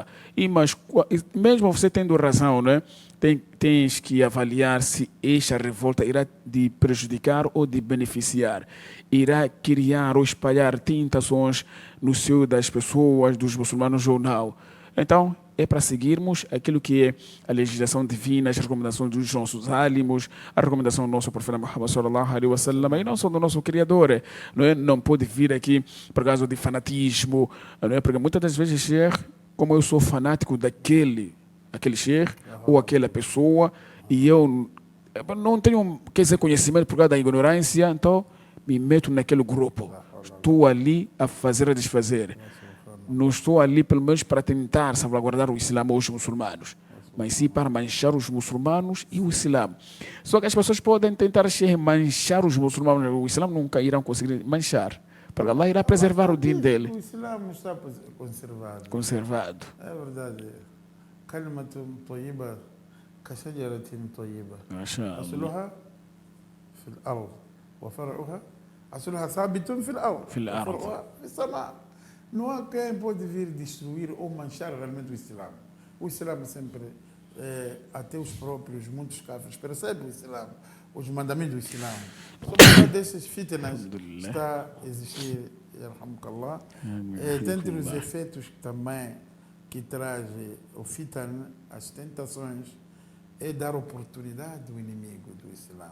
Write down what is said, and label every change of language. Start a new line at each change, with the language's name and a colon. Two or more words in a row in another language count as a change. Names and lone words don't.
Portuguese: Mas mesmo você tendo razão, né? Tens que avaliar se esta revolta irá te prejudicar ou de beneficiar. Irá criar ou espalhar tentações no seio das pessoas, dos muçulmanos ou não. Então, é para seguirmos aquilo que é a legislação divina, as recomendações dos nossos álимos, a recomendação do nosso profeta Muhammad
Arabic: صلى الله عليه وسلم,
Portuguese: e não só do nosso Criador. Não, é? Não pode vir aqui por causa de fanatismo, não é? Porque muitas das vezes, Sheikh, como eu sou fanático aquele Sheikh ou aquela pessoa, e eu não tenho, quer dizer, conhecimento por causa da ignorância, então me meto naquele grupo. Estou ali a fazer a desfazer. Não estou ali, pelo menos, para tentar salvaguardar o Islã ou os muçulmanos, mas sim para manchar os muçulmanos e o Islã. Só que as pessoas podem tentar manchar os muçulmanos, o Islã nunca irão conseguir manchar, porque Allah irá preservar o din dele. O Islã não está conservado. Conservado. É verdade.
Arabic: كلمة طيبة كشجرة طيبة. MashaAllah. أصلها في الأرض وفرعها أصلها ثابت في الأرض في الأرض. وفرعها في السماء.
Portuguese: Não há quem pode vir destruir ou manchar realmente o Islã. O Islã sempre, até os próprios, muitos cafres, percebem o Islã, os mandamentos do Islã. Só por causa desses fitnas está a existir, yarhamukallah. Dentre os efeitos também que traz o fitan, as tentações, é dar oportunidade ao inimigo do Islã.